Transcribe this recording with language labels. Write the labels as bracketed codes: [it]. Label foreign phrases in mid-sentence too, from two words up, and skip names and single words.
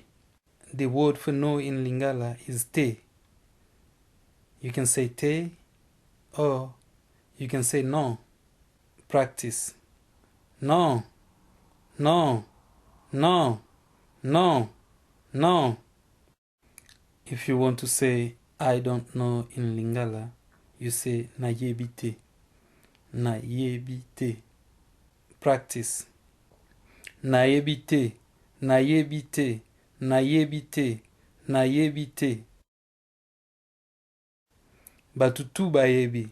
[en] The word for no in Lingala is te. You can say te or you can say no. Practice. No, no, no, no, no. If you want to say I don't know in Lingala, you say [ln] Nayebi te. Nayebi te. Practice. Nayebi te. Nayebi te. Nayebi te. Nayebi te. Batu bayebi.